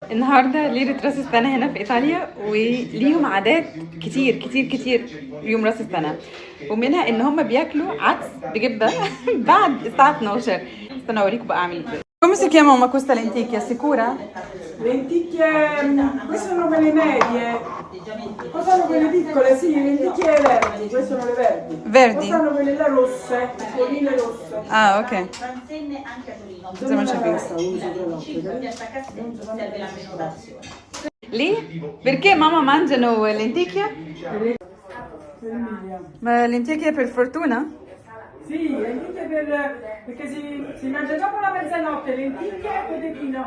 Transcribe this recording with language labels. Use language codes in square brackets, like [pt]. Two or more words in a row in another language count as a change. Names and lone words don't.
[ar] النهارده ليله راس السنه هنا في ايطاليا، وليهم عادات كتير كتير كتير يوم راس السنه، ومنها ان هم بياكلوا عدس بجبه بعد الساعه 12. استنى اوريكم بقى اعمل ازاي. [it] Come si chiama questa lenticchia? Sicura? Lenticchie, queste sono quelle medie, poi sono quelle piccole, sì, lenticchie verdi, queste sono le verdi. Verdi? Poi sono quelle là rosse, colline rosse. Ah, ok. Transenne anche a Torino. [ar] زي ما شايفين. [it] L'anticiclo piazza Castello serve la prenotazione. Lì? Perché mamma mangiano lenticchie? Ma lenticchie per fortuna? Sì, lenticchie perché si mangia dopo la mezzanotte, lenticchie e cotechino.